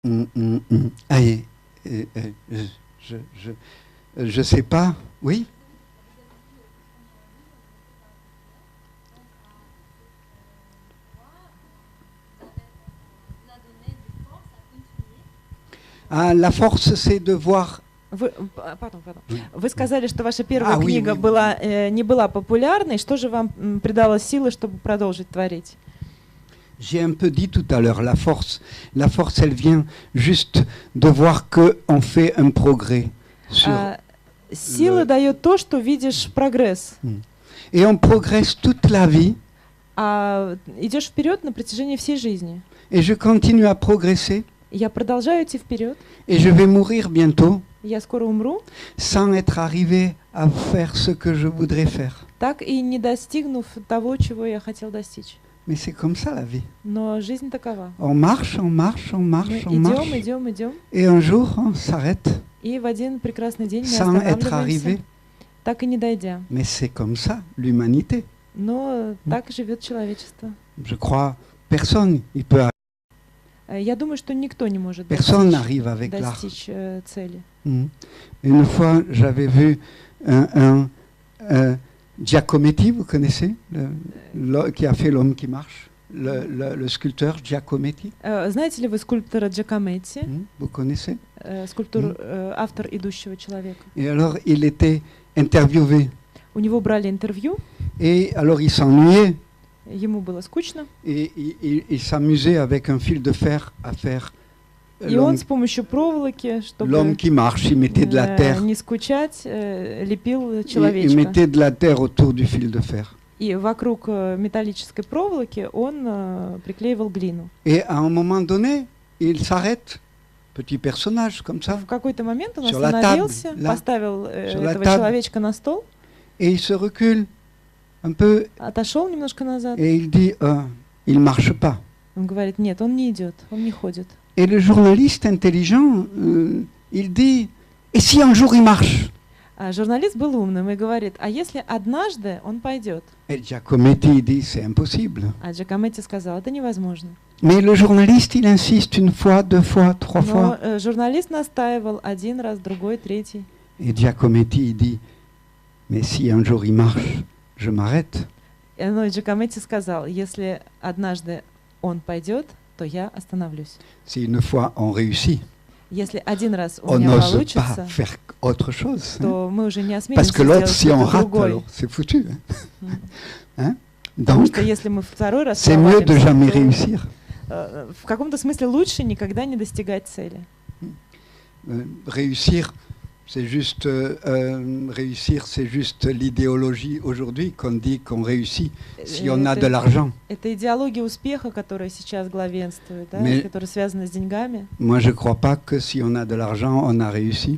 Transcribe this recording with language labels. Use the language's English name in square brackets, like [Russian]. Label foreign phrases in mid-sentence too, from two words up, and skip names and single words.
[French] Allez, je sais pas. Oui. Ah, la force, c'est de voir. Pardon. [Russian] Вы сказали, что ваша первая книга была, не была популярной. Что же вам придало силы, чтобы продолжить творить? [French] J'ai un peu dit tout à l'heure, la force, elle vient juste de voir qu'on fait un progrès. [Russian] Сила дает то, что видишь прогресс. [French] Et on progresse toute la vie. [Russian] Идешь вперед на протяжении всей жизни. [French] Et je continue à progresser. [Russian] Я продолжаю идти вперед. [French] Et je vais mourir bientôt. [Russian] Я скоро умру. [French] Sans être arrivé à faire ce que je voudrais faire. [Russian] Так и не достигнув того, чего я хотел достичь. [French] Mais c'est comme ça la vie. [Russian] Но жизнь такова. [French] On marche. [Russian] Идем. [French] Et un jour, on s'arrête. [Russian] И в один прекрасный день мы [French] sans être arrivé. [Russian] Так и не дойдя. [French] Mais c'est comme ça l'humanité. [Russian] Но так живет человечество. [French] Je crois personne il peut. [Russian] Я думаю, что никто не может достичь цели. [French] Une fois, j'avais vu un Giacometti, vous connaissez, qui a fait L'homme qui marche, le sculpteur Giacometti. [Russian] Знаете ли вы скульптора Giacometti? [French] Vous connaissez? [Russian] Автор «Идущего человека». [French] Et alors, il était interviewé. [Russian] У него брали интервью. [French] Et alors, il s'ennuyait. [Russian] Ему было скучно. [French] Et il s'amusait avec un fil de fer à faire. [Russian] И он с помощью проволоки, чтобы [French] l'homme qui marche, il mettait de la terre. [Russian] Не скучать, лепил человечка. [French] Il mettait de la terre autour du fil de fer. [Russian] И вокруг металлической проволоки он приклеивал глину. [French] Et à un moment donné, il s'arrête, petit personnage comme ça. [Russian] В какой-то момент он остановился, поставил этого человечка на стол. [French] Et il se recule un peu. [Russian] Отошел немножко назад. [French] Et il dit, il marche pas. [Russian] Он говорит, нет, он не идет, он не ходит. [French] Et le journaliste intelligent, il dit, et si un jour il marche? [Russian] Журналист был умным и говорит, а если однажды он пойдет? [French] Et Giacometti dit, c'est impossible. [Russian] А Giacometti сказал, это невозможно. [French] Mais le journaliste, il insiste une fois, deux fois, trois fois. [Russian] Но журналист настаивал один раз, другой, третий. [French] Et Giacometti, il dit, mais si un jour il marche, je m'arrête. [Russian] Но Giacometti сказал, если однажды он пойдет, то я остановлюсь. [French] Si une fois on réussit, [Russian] если один раз у [French] on [Russian] меня [French] n'ose [Russian] получится, [French] pas faire autre chose. [Russian] то мы уже не осмелимся [French] Parce que l'autre, [Russian] сделать [French] si on [Russian] что-то [French] rate, [Russian] другое. [French] alors c'est foutu. Hein? [Russian] Потому [French] Donc, [Russian] что если мы второй раз [French] c'est mieux de [Russian] провалимся, [French] jamais [Russian] то, [French] réussir. [Russian] в каком-то смысле лучше никогда не достигать цели. [French] Réussir, c'est juste l'idéologie aujourd'hui qu'on dit qu'on réussit si on a de l'argent. [Russian] Это идеология успеха, которая сейчас главенствует, да, которая связана с деньгами. [French] Moi, je crois pas que si on a de l'argent, on a réussi.